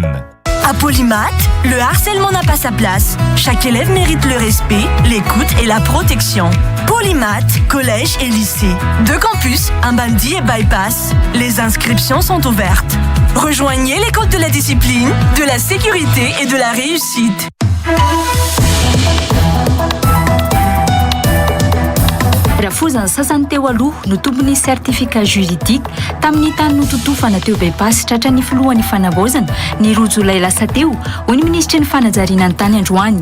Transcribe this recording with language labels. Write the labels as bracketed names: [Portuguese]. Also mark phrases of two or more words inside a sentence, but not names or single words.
[French] À Polymath, le harcèlement n'a pas sa place. Chaque élève mérite le respect, l'écoute et la protection. Polymath, collège et lycée. 2 campus, un bandit et bypass. Les inscriptions sont ouvertes. Rejoignez l'école de la discipline, de la sécurité et de la réussite. [Malagasy] Rafozany sasany teo aloha no tombony sertifika juridika tamin'ny tany nototofana teo bypass tratra ny filohan'ny fanavaozana ny roa Jolay lasa teo ho ny ministry ny fanajariana ny tany androany.